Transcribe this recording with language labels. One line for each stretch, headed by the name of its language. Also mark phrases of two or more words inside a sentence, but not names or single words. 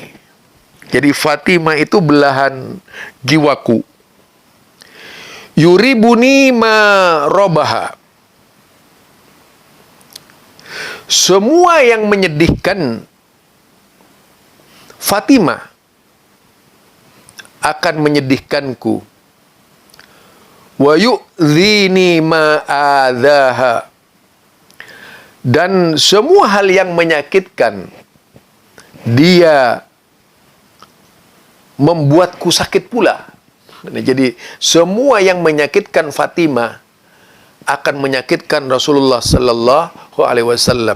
Indonesian: Jadi Fatimah itu belahan jiwaku.
Arabic: يريبني ما رابها.
Indonesian: Semua yang menyedihkan Fatimah akan menyedihkanku.
Arabic: ويؤذيني ما آذاها.
Indonesian: Dan semua hal yang menyakitkan dia membuatku sakit pula. Jadi semua yang menyakitkan Fatimah akan menyakitkan Rasulullah
Arabic: صلى الله عليه وسلم.